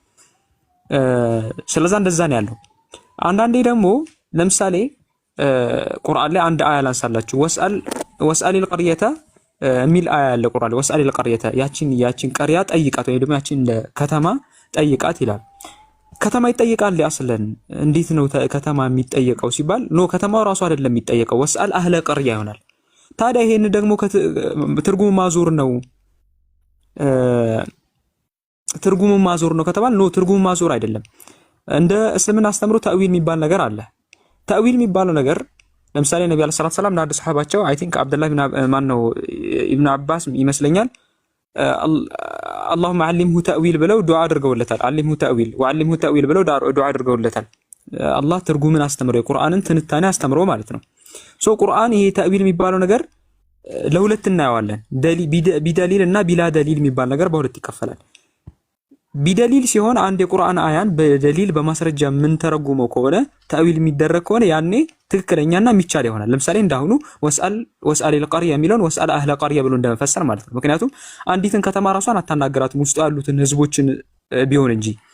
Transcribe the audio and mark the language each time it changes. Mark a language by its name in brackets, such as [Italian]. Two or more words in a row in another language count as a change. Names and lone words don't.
[Amharic] ስለዛ እንደዛ ነው ያለው። አንዳንዴ ደግሞ ለምሳሌ ቁርአን ላይ አንድ አያ ላንሳላችሁ። [Arabic] واسأل القرية [Amharic] የሚል አያ ያለ ቁርአን [Arabic] واسأل القرية [Amharic] ያቺን ቀርያ ጠይቃት ወይ ደግሞ ያቺን ከተማ ጠይቃት ይላል። ከተማ ይጠይቃል ያስለን እንዴት ነው ከተማ የሚጠየቀው ሲባል ነው ከተማው ራሱ አይደለም የሚጠየቀው [Arabic] واسأل أهل القرية [Amharic] ይሆናል። ታዲያ ይሄን ደግሞ ትርጉሙ ማዞር ነው ከተባል ነው ትርጉሙ ማዞር አይደለም። እንደ እስልምና አስተምሮ ተእዊል የሚባል ነገር አለ። ተእዊል የሚባለው ነገር ለምሳሌ ነብዩ [Arabic] عليه السلام [Amharic] ለአንድ ሱሐባቸው [English] I think [Amharic] አብዱላህ ማን ነው ኢብኑ አባስ ይመስለኛል [Arabic] اللهم علمه تأويل [Amharic] ብለው ዱዓ አድርገውለታል። [Arabic] علمه تأويل وعلمه تأويل [Amharic] ብለው ዱዓ አድርገውለታል። አላህ ትርጉምን አስተምረው የቁርአንን ትንታኔ አስተምረው ማለት ነው። ሶ ቁርአን ይሄ ተእዊል የሚባለው ነገር ለሁለት እናየዋለን። ቢደሊል እና [Arabic] بلا دليل [Amharic] የሚባል ነገር በሁለት ይከፈላል። ቢደሊል ሲሆን አንድ የቁርአን አያን በደሊል በማስረጃ ምን ተረጉመው ከሆነ ተእዊል የሚደረግ ከሆነ ያኔ ትክክለኛና የሚቻል ይሆናል። ለምሳሌ እንዳሁኑ [Arabic] واسأل القريه [Amharic] የሚለውን [Arabic] واسأل أهل القرية [Amharic] ብሎ እንደመፈሰር ማለት ነው። ምክንያቱም አንዲትን ከተማ ራሷን አታናገራትም ውስጡ ያሉትን ህዝቦችን ቢሆን እንጂ።